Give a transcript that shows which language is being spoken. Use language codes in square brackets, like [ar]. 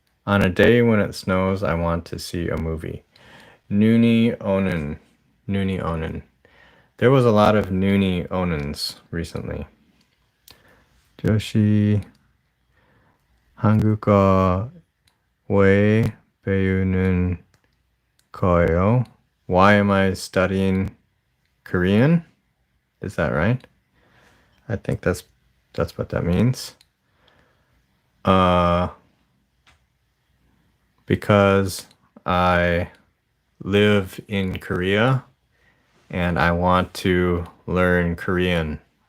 [en] On a day when it snows, I want to see a movie. [ko] 눈이 오는. [en] There was a lot of [ko] 눈이 오는's [en] recently. [ko] 조시 한국어 왜 배우는 거예요? [en] Why am I studying Korean? Is that right? I think that's what that means. Because I live in Korea and I want to learn Korean.